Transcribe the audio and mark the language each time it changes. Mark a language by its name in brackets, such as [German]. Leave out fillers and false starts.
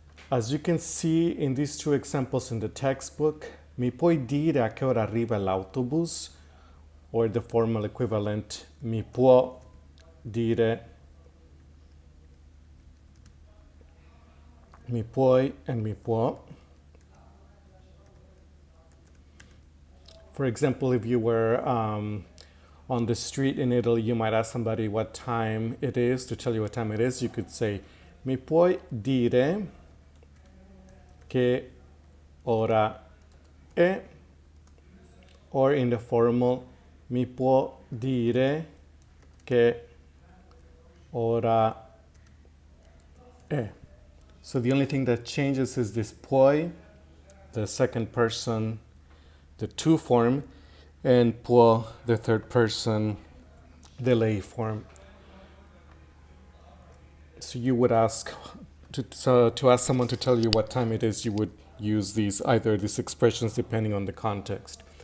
[English] As you can see in these two examples in the textbook, [Italian] mi puoi dire a che ora arriva l'autobus, [English] or the formal equivalent, [Italian] mi può dire, [English] mi puoi and mi può. For example, if you were on the street in Italy, you might ask somebody what time it is. To tell you what time it is, you could say, [Italian] mi puoi dire che ora è? [English] Or in the formal, [Italian] mi può dire che ora è? [English] So the only thing that changes is this puoi, the second person, the to form, and può, the third person, the lei form. So you would ask to ask someone to tell you what time it is, you would use either these expressions depending on the context.